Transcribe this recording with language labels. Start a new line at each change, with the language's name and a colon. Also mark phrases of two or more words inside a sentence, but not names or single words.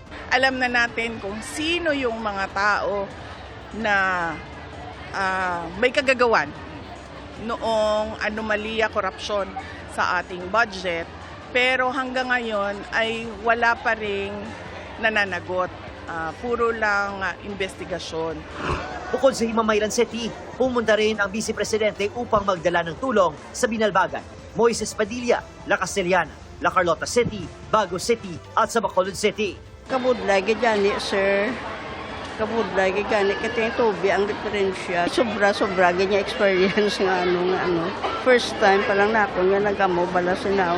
Filipino: Alam na natin kung sino yung mga tao na may kagagawan noong anomalya, korupsyon sa ating budget, pero hanggang ngayon ay wala pa ring nananagot. Puro lang investigasyon. Bukod sa Himamaylan City, pumunta rin ang Vice Presidente upang magdala ng tulong sa Binalbagan, Moises Padilla, La Castellana, La Carlota City, Bago City at sa Bacolod City.
Hiligaynon: Kabudlay gani, sir. Kabudlay gani
Filipino: kasi yung
Hiligaynon: tubi ang diferensya. Sobra-sobra ganyan experience nga ano.
English: First time
Hiligaynon: pa lang nato nga nagamo bala sinaw.